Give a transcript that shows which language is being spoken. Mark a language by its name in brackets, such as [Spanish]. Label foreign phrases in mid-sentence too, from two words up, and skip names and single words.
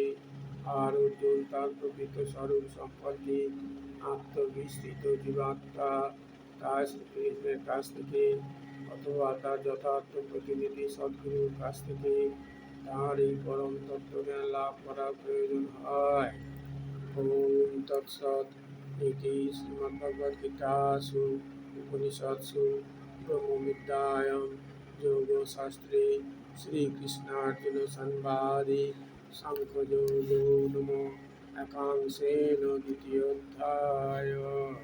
[Bangla] আর অর্জুন তার প্রকৃত স্বরূপ সম্পর্কে আত্মবিস্তৃত জীবাত্মা তার শ্রীকৃষ্ণের কাছ থেকে অথবা তার যথার্থ প্রতিনিধি সদ্গুরুর কাছ থেকে তার এই পরম তত্ত্বজ্ঞান লাভ করার প্রয়োজন হয়। [Sanskrit] ওম তৎসৎ। ইতি শ্রীমদ্ভগবদ্গীতাসু উপনিষৎসু ব্রহ্মবিদ্যায়াং যোগশাস্ত্রে শ্রীকৃষ্ণার্জুন সংবাদে সাংখ্যযোগো নামো একাংশেন দ্বিতীয়োऽধ্যায়ः।